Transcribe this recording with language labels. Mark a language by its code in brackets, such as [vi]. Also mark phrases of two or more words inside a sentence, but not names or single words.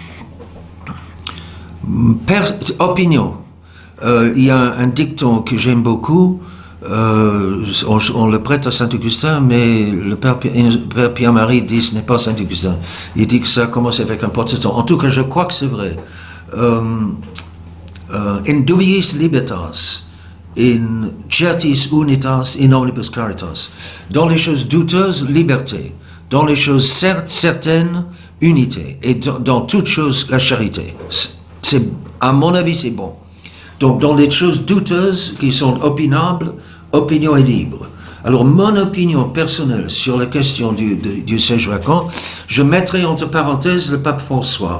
[fr] Opinion. Il y a un dicton que j'aime beaucoup. On le prête à Saint-Augustin, mais le Père Pierre-Marie dit que ce n'est pas Saint-Augustin. Il dit que ça commence avec un protestant. En tout cas, je crois que c'est vrai. [la] In dubiis libertas, in certis unitas, in omnibus caritas. [fr] Dans les choses douteuses, liberté. Dans les choses certaines, unité. Et dans toutes choses, la charité. À mon avis, c'est bon. Donc, dans les choses douteuses qui sont opinables, opinion est libre. Alors, mon opinion personnelle sur la question du siège vacant, je mettrai entre parenthèses le pape François.